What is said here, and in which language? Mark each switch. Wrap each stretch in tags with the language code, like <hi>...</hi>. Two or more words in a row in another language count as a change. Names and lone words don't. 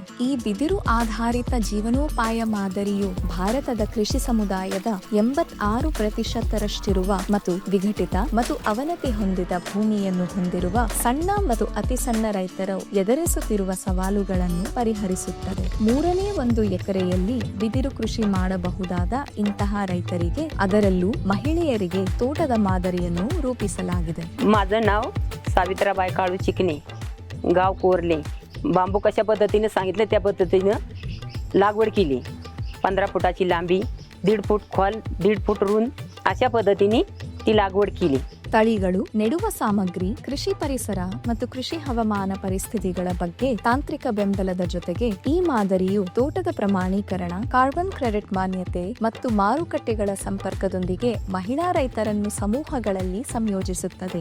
<kn>ಈ ಬಿದಿರು ಆಧಾರಿತ ಜೀವನೋಪಾಯ ಮಾದರಿಯು ಭಾರತದ ಕೃಷಿ ಸಮುದಾಯದ 86% ಮತ್ತು ವಿಘಟಿತ ಮತ್ತು ಅವನತಿ ಹೊಂದಿದ ಭೂಮಿಯನ್ನು ಹೊಂದಿರುವ ಸಣ್ಣ ಮತ್ತು ಅತಿ ಸಣ್ಣ ರೈತರು ಎದುರಿಸುತ್ತಿರುವ ಸವಾಲುಗಳನ್ನು ಪರಿಹರಿಸುತ್ತದೆ. 1/3 ಎಕರೆಯಲ್ಲಿ ಬಿದಿರು ಕೃಷಿ ಮಾಡಬಹುದಾದ ಇಂತಹ ರೈತರಿಗೆ, ಅದರಲ್ಲೂ ಮಹಿಳೆಯರಿಗೆ ತೋಟದ ಮಾದರಿಯನ್ನು ರೂಪಿಸಲಾಗಿದೆ.</kn> <mr>माझं नाव सावित्राबाई काळू चिकणे, गाव कोरले. बांबू कशा पद्धतीने सांगितले त्या पद्धतीने लागवड केली. 15 फुटाची लांबी, 1.5 फूट खोल, 1.5 फूट रुंद अशा पद्धतीने ती लागवड केली.</mr> <kn>ತಳಿಗಳು, ನೆಡುವ ಸಾಮಗ್ರಿ, ಕೃಷಿ ಪರಿಸರ ಮತ್ತು ಕೃಷಿ ಹವಾಮಾನ ಪರಿಸ್ಥಿತಿಗಳ ಬಗ್ಗೆ ತಾಂತ್ರಿಕ ಬೆಂಬಲದ ಜೊತೆಗೆ ಈ ಮಾದರಿಯು ತೋಟದ ಪ್ರಮಾಣೀಕರಣ,</kn> <en>carbon credit</en> <kn>ಮಾನ್ಯತೆ ಮತ್ತು ಮಾರುಕಟ್ಟೆಗಳ ಸಂಪರ್ಕದೊಂದಿಗೆ ಮಹಿಳಾ ರೈತರನ್ನು ಸಮೂಹಗಳಲ್ಲಿ ಸಂಯೋಜಿಸುತ್ತದೆ.</kn>